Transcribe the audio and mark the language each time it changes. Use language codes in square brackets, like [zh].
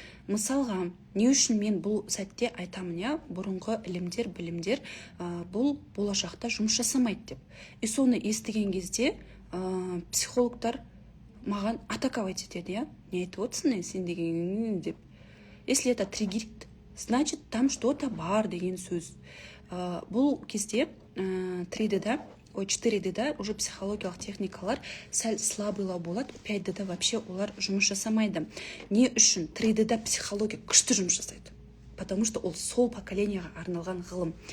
[kk] Мысалға, не үшін мен бұл сәтте айтамын, бұрынғы ілімдер, білімдер бұл болашақта жұмыс жасамайды деп. И соны естіген кезде психологтар маған атаковать етеді, не айтып отырсың, сен деген деп. [ru] Если это триггерит, значит, там что-то [kk] бар деген сөз. Бұл кезде 3D-да, 4D-да уже психологиялық техникалар сәл слабыйлау болады, 5D-да вообще олар жұмыс жасамайды. Не үшін? 3D-да психология күшті жұмыс жасайды. [ru] Потому что [kk] ол сол поколенияға арналған ғылым.